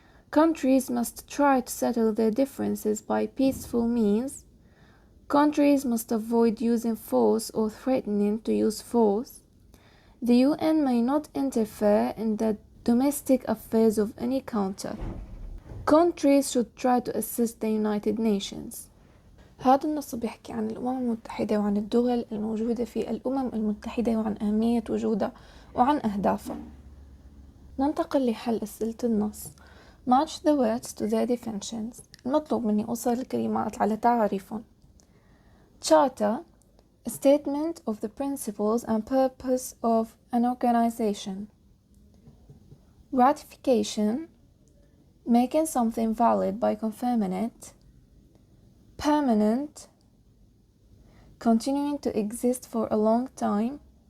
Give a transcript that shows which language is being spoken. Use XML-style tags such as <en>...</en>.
<en>Countries must try to settle their differences by peaceful means. Countries must avoid using force or threatening to use force. The UN may not interfere in the domestic affairs of any country. Countries should try to assist the United Nations.</en> <ar>هذا النص بيحكي عن الأمم المتحدة وعن الدول الموجودة في الأمم المتحدة وعن أهمية وجودها وعن أهدافها. ننتقل لحل أسئلة النص.</ar> <en>Match the words to their definitions.</en> <ar>المطلوب مني أوصل الكلمات على تعريفهم.</ar> <en>Charter: a statement of the principles and purpose of an organization. Ratification: making something valid by confirming it. Permanent: continuing to exist for a long time.</en>